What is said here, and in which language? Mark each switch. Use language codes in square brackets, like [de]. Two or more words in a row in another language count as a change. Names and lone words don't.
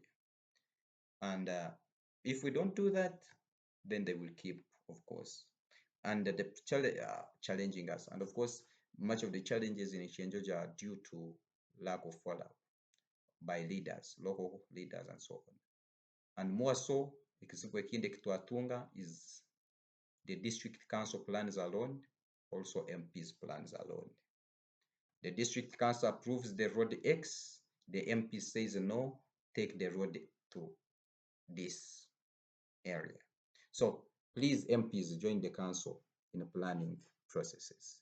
[en] And if we don't do that, then they will keep, of course, and the challenging us. And of course, much of the challenges in Kyenjojo are due to lack of follow-up by leaders, local leaders, and so on. And more so, [ttj] ikisipo ekindi kitwatunga [en] is the district council plans alone, also MP's plans alone. The district council approves the road X, the MP says no, take the road to this area. So please, MPs, join the council in the planning processes.